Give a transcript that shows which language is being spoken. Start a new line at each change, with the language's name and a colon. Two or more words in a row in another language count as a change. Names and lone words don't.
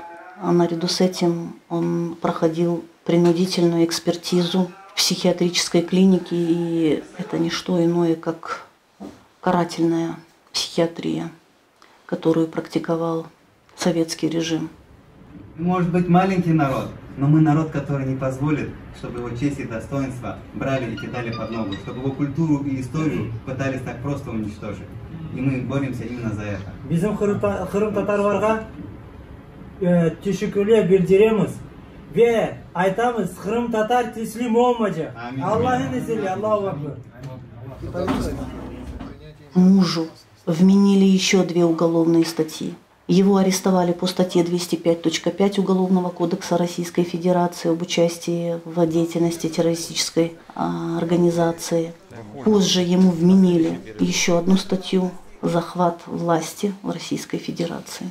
Russian: А наряду с этим он проходил принудительную экспертизу в психиатрической клинике, и это не что иное, как карательная психиатрия, которую практиковал советский режим. Может быть, маленький народ, но мы народ, который не позволит, чтобы его честь и достоинство брали и кидали под ногу, чтобы его культуру и историю пытались так просто уничтожить. И мы боремся именно за это.
Crimean Tatar: Bizim Kırım Tatarlarga teşekkürler bildiremiz ve aytamız Kırım Tatar teslim olmayacak. Allah'ın izniyle,
Arabic: الله أكبر.
Russian: Мужу вменили еще 2 уголовные статьи. Его арестовали по статье 205.5 Уголовного кодекса Российской Федерации об участии в деятельности террористической организации. Позже ему вменили еще одну статью «Захват власти в Российской Федерации».